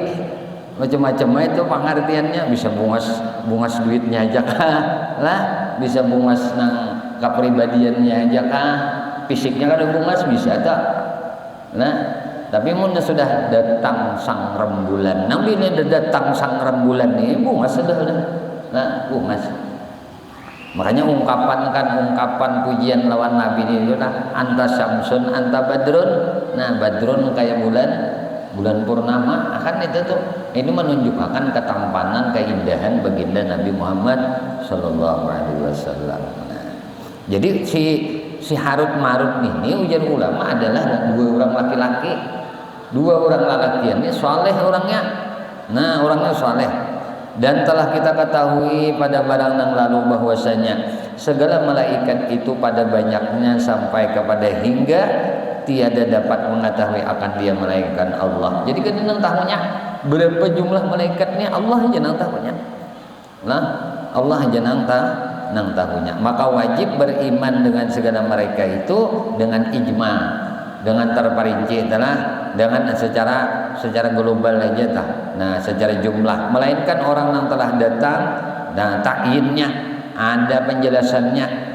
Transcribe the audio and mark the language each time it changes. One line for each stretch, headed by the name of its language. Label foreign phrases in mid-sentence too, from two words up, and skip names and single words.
Banjar: Macam-macam itu pengertiannya, bisa bungas duitnya aja kah lah, bisa bungas nang kepribadiannya aja kah, fisiknya kan bungas bisa tak. Nah tapi mun sudah datang sang rembulan, nabi ini datang sang rembulan ini bungas sudah nah bungas. Makanya ungkapan pujian lawan nabi ini nah,
Arabic: أنت شمس أنت بدر.
Banjar: Nah badrun kayak bulan purnama, akan itu tuh ini menunjukkan ketampanan, keindahan baginda Nabi Muhammad
Arabic: صلى الله عليه وسلم.
Banjar: Nah, jadi si Harut Marut ini ujar ulama adalah dua orang laki-laki ini soleh orangnya.
Indonesian: Nah orangnya soleh, dan telah kita ketahui pada barang yang lalu bahwasanya segala malaikat itu pada banyaknya sampai kepada hingga tiada dapat mengetahui akan dia malaikat Allah.
Banjar: Jadi kan nang tahunya berapa jumlah malaikatnya Allah aja nang tahunya. Nah, Allah aja nang tahunya.
Indonesian: Maka wajib beriman dengan segala mereka itu dengan ijma, dengan terperinci adalah dengan secara global aja tah. Nah, secara jumlah, melainkan orang yang telah datang dan takyinnya ada penjelasannya.